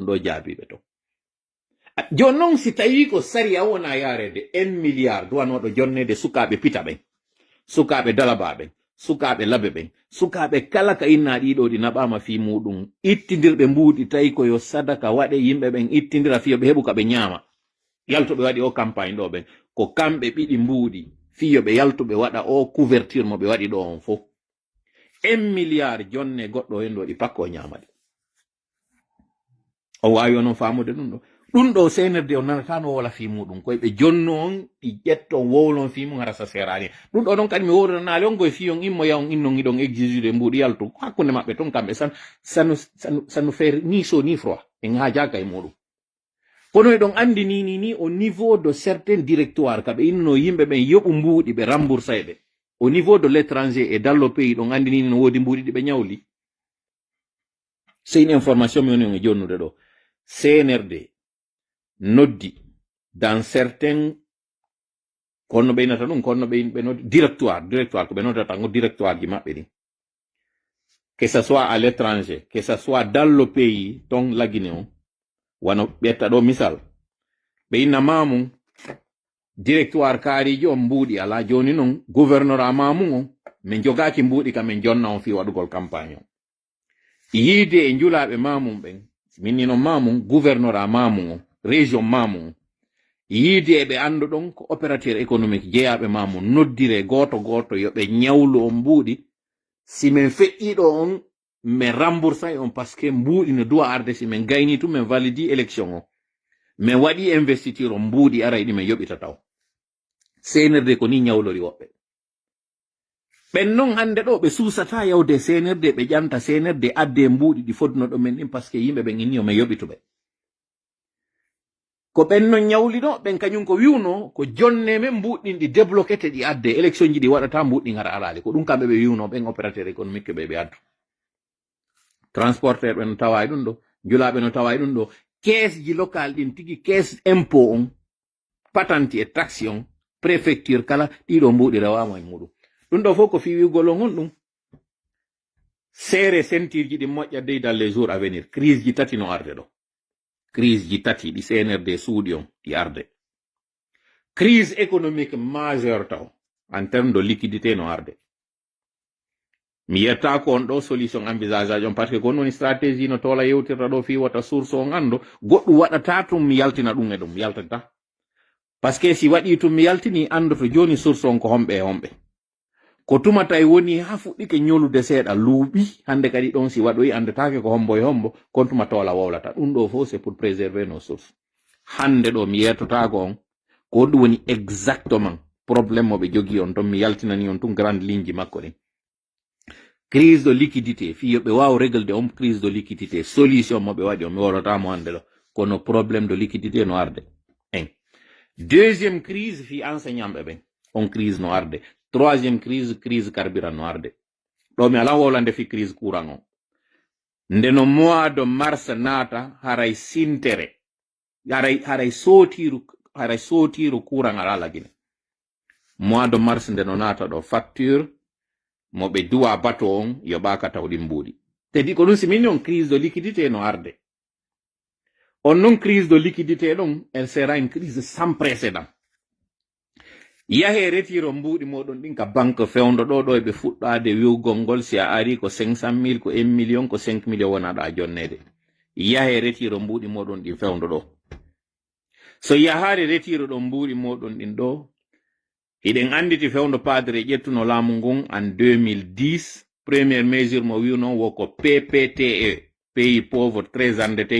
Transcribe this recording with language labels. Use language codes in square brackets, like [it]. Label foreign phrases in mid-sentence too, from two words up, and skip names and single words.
[ff] ɗo jaabiɓe to joni noon si tawi ko sariya wona yarede 1 milliard duwanoɗo jonnede sukaɓe pita ɓen sukaɓe dalaba ɓen sukaɓe laɓe ɓen sukaɓe kala ka inna ɗiɗo ɗi naɓama fi muɗum ittidirɓe mbuuɗi tawi koyo sadaka waɗe yimɓe ɓen ittidira fiyoɓe heɓu ka ɓe ñaama yaltoɓe waɗi o campagne ɗo ɓen ko kamɓe ɓiɗi mbuuɗi fiyoɓe yaltoɓe waɗa o couverture mo ɓe waɗi ɗo on fof 1 milliard jonne goɗɗo hen ɗo ɗi pakko o ñamaɗi o wawi onon famude ɗum ɗo senerde o nanatano wola fi muɗum koye ɓe jonno on ɗi ƴetton wowlon fi mum hara sa serani ɗum ɗo ɗon kadi mi wowranali on koye fiyon immo yawon innon iɗon exijude mbuuɗi yaltu hakkunde maɓɓe ton kamɓe [fr] ça nous fait ni chaud ni froid [ff] en hajaka e muɗum kono eɗon andi ni [fr] au niveau de certains directoires [ff] kaɓe inno yimɓe ɓen yoɓu mbuuɗi ɓe remboursa ɓe [fr] au niveau de l'étranger et dans le [ff] pays ɗon andi ni no woodi mbuuɗi ɗi ɓe ñawli [fr] c'est une information [ff] mi woni on e jonnude ɗo CNRD noddi [fr] dans certains [ff] konno ɓeynata ɗum konno ɓe noddi directoire ko ɓe noddata ngo directoire ji maɓɓe ɗin [fr] que ça soit à l'étranger que ça soit dans le pays [ff] ton la Guinée on wano ɓetta ɗo misal ɓe inna mamum directoire kaariji on mbuuɗi ala joni noon gouvernorat mamum on min jogaki mbuuɗi ka min jonna on fi waɗugol campagne on yiide e njulaɓe mamum ɓen minni noon mamum gouvernorat mamum on région mamum yiide eɓe andu ɗon ko [fr] opérateur économique [ff] jeeyaɓe mamum noddire goto yoɓe ñawlu on mbuuɗi si min feƴƴiɗo on min remboursa on [fr] par ce que [ff] mbuuɗi no duwa arde si min gayni tum min validi élection o min waɗi investiture on mbuuɗi ara ɗi min yoɓita taw CNRD ko ni ñawlori woɓɓe ɓen noon hande ɗo ɓe suusata yawde CNRD ɓe ƴanta CNRD adde mbuuɗi ɗi fodduno ɗo men ɗin [fr] par ce que [ff] yimɓe ɓen inni o min yoɓituɓe ko ɓen non ñawlino ɓen kañum ko wiwno ko jonne men mbuɗɗinɗi débloquete ɗi adde élection ji ɗi waɗata mbuɗɗi ngara alali ko ɗum kamɓe ɓe wiwno ɓen [fr] opérateur économique [ff] ɓe addu transporteur ɓe no tawa ɗum ɗo julaɓe no tawa ɗum ɗo caisse ji local ɗin tigi caisse impôt on [fr] patente et taxe [ff] on préfecture kala ɗiɗo mbuɗi rewama e muɗum ɗum ɗo fof ko fiwigol on ɗum seere ceinture ji ɗi moƴƴa dey [fr] dans les jours à venir [ff] crise ji tati no arde ɗo crise ji tati ɗi CNRD suuɗi on ɗi arde [fr] crise économique majeure [ff] taw [fr] en terme de liquidité [ff] no arde mi yetta ko on ɗo [fr] solution envisageage [ff] on [fr] par ce que [ff] ko on woni stratégie no tola yewtirta ɗo fi wata source on ando goɗɗum waɗata tum mi yaltina ɗum e ɗum mi yaltata [fr] par ce que [ff] si waɗi tum mi yaltini andoto joni source on ko homɓe e homɓe ko tumata e woni ha fuɗɗike ñolude seeɗa luuɓi hande kadi ɗon si waɗoyi andetake ko hombo e hombo kon tuma tola wowlata ɗum ɗo fof [fr] c'est pour préserver nos sources [ff] hande ɗo mi yettotako on ko ɗum woni [fr] exactement probléme [ff] moɓe jogui on ton mi yaltinani on tun grande ligne ji makko ɗin [fr] crise de liquidité [ff] fi yoɓe waw réglede on [fr] crise de liquidité [ff] solution moɓe waɗi on mi wolotamo hande ɗo kono probléme [fr] de liquidité [ff] no arde [fr] en deuxième crise [ff] fi enseignant ɓe ɓen on crise no arde [fr] troisième crise carburant [ff] no arde ɗo mi ala wolande fi crise courant on ndeno [fr] mois de mars [ff] naata haray sintere haray sotiru courant ala lagine [fr] mois de mars [ff] ndeno naata ɗo facture moɓe duwa bateau on yoɓaka tawɗi mbuuɗi tedi ko ɗum simini on [fr] crise de liquidité [ff] no arde on non [fr] crise de liquidité [ff] ɗon [fr] elle sera une crise sans précédent [ff] yahe retiro mbuuɗi moɗon ɗin ka banque fewndo ɗo eɓe fuɗɗade wiwgol ngol si a ari ko 500 000 ko 1 million ko 5 million wonaɗo a jonnede yahe retiro mbuuɗi moɗon ɗin fewndo ɗo so yahare retiro ɗon mbuuɗi moɗon ɗin ɗo hiɗen anditi fewndo padre ƴettuno laamu ngun en 2010 [fr] première mesure [ff] mo wiwno woko PPTE [fr] pays pauvre très endetté